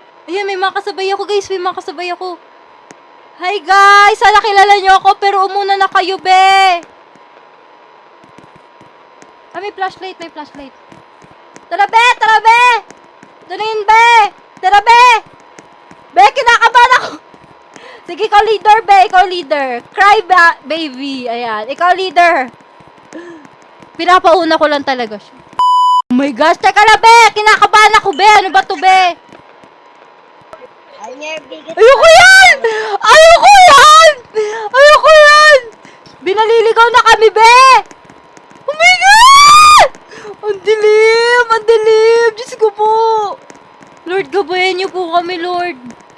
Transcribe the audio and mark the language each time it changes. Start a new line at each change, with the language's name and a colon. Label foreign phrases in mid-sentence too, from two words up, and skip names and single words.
Filipino: Ayan, may mga kasabay ako, guys. May mga kasabay ako. Hi, guys! Sana kilala nyo ako, pero umuna na kayo, be! Ah, may flashlight, may flashlight. Tara, be! Tara, be! Tunin, be! Tara, be! Be, kinakabahan ako! Sige, ikaw leader, be! Ikaw leader.
English: Cry, baby.
Filipino: Ayan, ikaw leader. Pinapauna ko lang talaga siya.
English: Oh my gosh,
Filipino: teka na, be! Kinakabahan ako, be! Ano ba to, be? Ayoko yan! Ayoko yan! Ayoko yan! Binaliligaw na kami, be!
English: Oh my God!
Filipino: Ang dilim! Ang dilim! Diyos ko po! Lord, gabayan niyo po kami, Lord.